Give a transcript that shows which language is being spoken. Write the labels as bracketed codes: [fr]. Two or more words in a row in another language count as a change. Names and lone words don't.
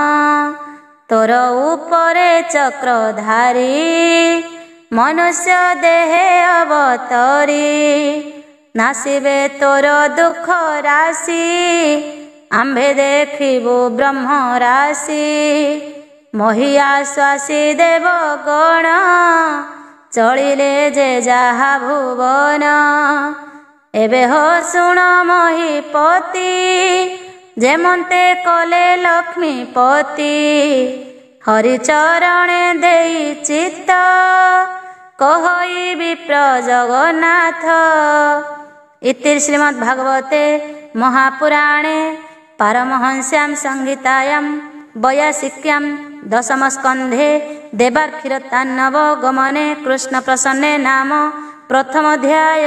[or] ତୋର ଉପରେ ଚକ୍ରଧାରୀ ମନୁଷ୍ୟ ଦେହେ ଅବତରୀ। ନାସିବେ ତୋର ଦୁଃଖ ରାଶି ଆମ୍ଭେ ଦେଖିବୁ ବ୍ରହ୍ମ ରାଶି। ମହିଆଶ୍ୱାସୀ ଦେବ ଗଣ ଚଳିଲେ ଯେ ଯାହା ଭୁବନ। ଏବେ ହୋ ଶୁଣ ମହୀପତି ଯେମନ୍ତେ କଲେ ଲକ୍ଷ୍ମୀପତି। ହରିଚରଣେ ଦେଇ ଚିତ୍ତ କହଇ ବିପ୍ର ଜଗନ୍ନାଥ। [sa] इति श्रीमद्भागवते महापुराणे पारमहंस्यां संहितायां वैयासिक्यां दशमस्कन्धे देवार्क्षीरतान्नव गमने कृष्ण प्रसन्ने नाम प्रथम अध्याय।